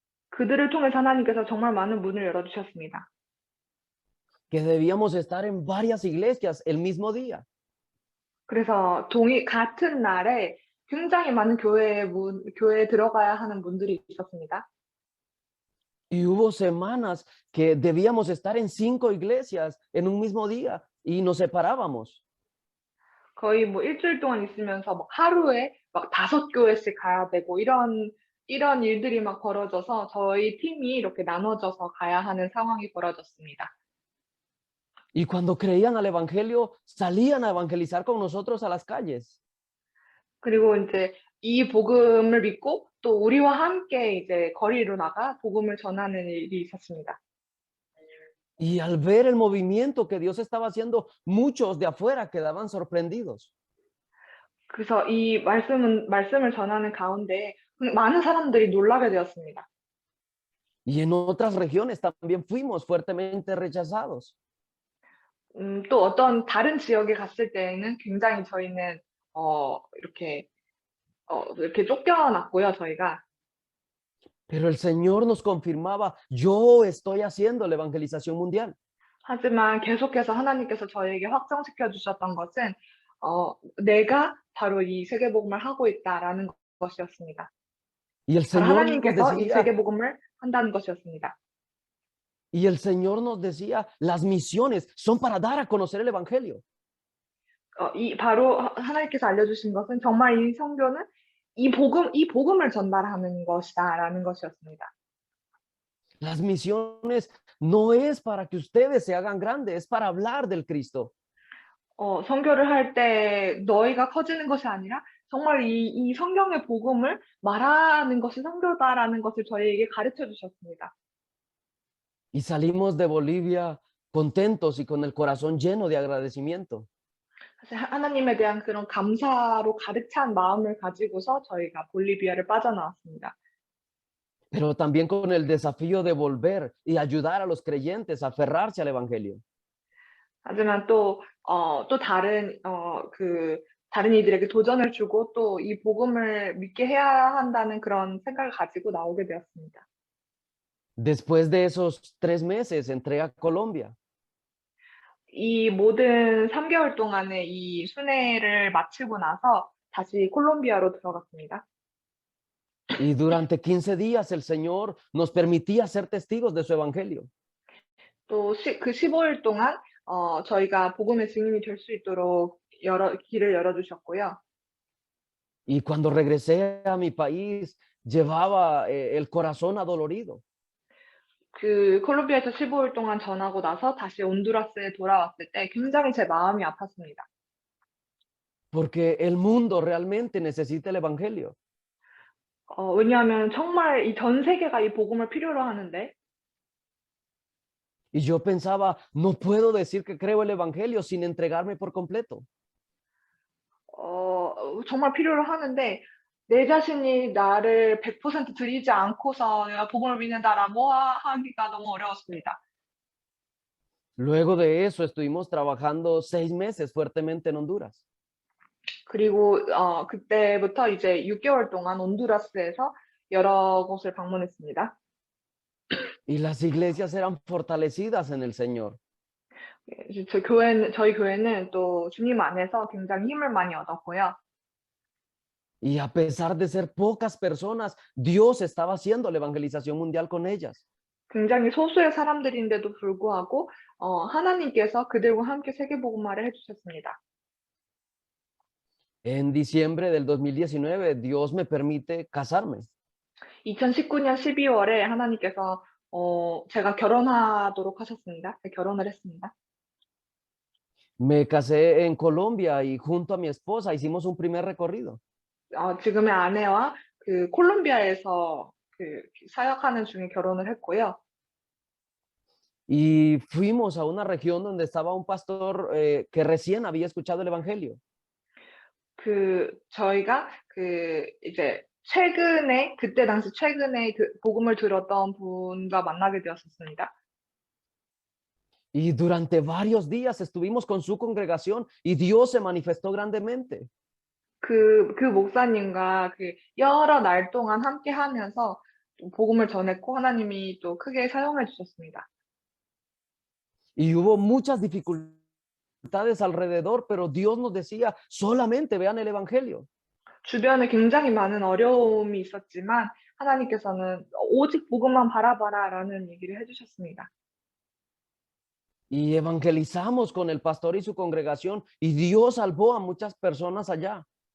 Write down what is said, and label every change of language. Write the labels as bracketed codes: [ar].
[ko] 그들을 통해서 하나님께서 정말 많은 문을 열어주셨습니다. [es] que debíamos estar en varias iglesias el mismo día. [ko] 그래서 같은 날에 굉장히 많은 교회에 들어가야 하는 문들이 있었습니다. [es] Y hubo semanas que debíamos estar en 5 iglesias en un mismo día y nos separábamos. [ko] 거의 뭐 일주일 동안 있으면서 막 하루에 막 5교회씩 가야 되고 이런 일들이 막 벌어져서 저희 팀이 이렇게 나눠져서 가야 하는 상황이 벌어졌습니다. [es] Y cuando creían al evangelio, salían a evangelizar con nosotros a las calles. [ko] 그리고 이제 이 복음을 믿고 또 우리와 함께 이제 거리로 나가 복음을 전하는 일이 있었습니다. [es] Y al ver el movimiento que Dios estaba haciendo, muchos de afuera quedaban sorprendidos. [ko] 그래서 이 말씀을 전하는 가운데 많은 사람들이 놀라게 되었습니다. [es] Y en otras regiones también fuimos fuertemente rechazados. [ko] 또 어떤 다른 지역에 갔을 때에는 굉장히 저희는 이렇게 쫓겨났고요, 저희가. [es] Pero el Señor nos confirmaba, yo estoy haciendo la evangelización mundial. [ko] 하지만 계속해서 하나님께서 저에게 확정시켜 주셨던 것은 내가 바로 이 세계복음을 하고 있다라는 것이었습니다. [es] Y el [ko] 바로 [es] Señor nos [ko] 하나님께서 이 [es] decía, [ko] 세계복음을 한다는 것이었습니다. [es] y el Señor nos decía, las misiones son para dar a conocer el evangelio. [ko] 바로 하나님께서 알려주신 것은 정말 이 선교는 이 복음을 전달하는 것이다라는 것이었습니다. [es] Las misiones no es para que ustedes se hagan grandes, es para hablar del Cristo. [ko] 선교를 할 때 너희가 커지는 것이 아니라 정말 이 성경의 복음을 말하는 것이 선교다라는 것을 저희에게 가르쳐 주셨습니다. [es] Y salimos de Bolivia contentos y con el corazón lleno de agradecimiento. [ko] 사실 하나님에 대한 그런 감사로 가득 찬 마음을 가지고서 저희가 볼리비아를 빠져나왔습니다. [es] Pero también con el desafío de volver y ayudar a los creyentes a aferrarse al evangelio. [ko] 하지만 또 다른 이들에게 도전을 주고 또 이 복음을 믿게 해야 한다는 그런 생각을 가지고 나오게 되었습니다. [es] Después de esos 3 meses entré a Colombia. [ko] 이 모든 3개월 동안의 이 순회를 마치고 나서 다시 콜롬비아로 들어갔습니다. [es] Y durante 15 días el Señor nos permitía ser testigos de su evangelio. [ko] 또 그 15일 동안 저희가 복음의 증인이 될 수 있도록 길을 열어주셨고요. [es] Y cuando regresé a mi país, llevaba el corazón adolorido. [ko] 그 콜롬비아에서 15일 동안 전하고 나서 다시 온두라스에 돌아왔을 때 굉장히 제 마음이 아팠습니다. [es] Porque el mundo realmente necesita el evangelio. [ko] 왜냐하면 정말 이 전 세계가 이 복음을 필요로 하는데 [es] Y yo pensaba, no puedo decir que creo el evangelio sin entregarme por completo. [ko] 정말 필요로 하는데 내 자신이 나를 100% 드리지 않고서 내가 복음을 믿는다라고 하기가 너무 어려웠습니다. [es] Luego de eso estuvimos trabajando 6 meses fuertemente en Honduras. [ko] 그리고 그때부터 이제 6개월 동안 온두라스에서 여러 곳을 방문했습니다. [es] Y las iglesias eran fortalecidas en el Señor. [ko] 이제 저희 교회는 또 주님 안에서 굉장히 힘을 많이 얻었고요. [es] Y a pesar de ser pocas personas, Dios estaba haciendo la evangelización mundial con ellas. [ko] 굉장히 소수의 사람들인데도 불구하고 하나님께서 그들과 함께 세계복음화를 해주셨습니다. [es] En diciembre del 2019, Dios me permite casarme. [ko] 2019년 12월에 하나님께서 제가 결혼하도록 하셨습니다. 결혼을 했습니다. [es] Me casé en Colombia y junto a mi esposa hicimos un primer recorrido. [ko] 지금의 아내와 그 콜롬비아에서 그 사역하는 중에 결혼을 했고요. [es] Y fuimos a una región donde estaba un pastor que recién había escuchado el evangelio. [ko] 저희가 이제 그때 당시 최근에 복음을 들었던 분과 만나게 되었었습니다. [es] Y durante varios días estuvimos con su congregación y Dios se manifestó grandemente. [ko] 그 목사님과 여러 날 동안 함께 하면서 복음을 전했고 하나님이 또 크게 사용해 주셨습니다. [es] Y hubo muchas dificultades alrededor, pero Dios nos decía, solamente vean el evangelio. [ko] 주변에 굉장히 많은 어려움이 있었지만 하나님께서는 오직 복음만 바라봐라라는 얘기를 해주셨습니다. [es] Y evangelizamos con el pastor y su congregación y Dios salvó a muchas personas allá.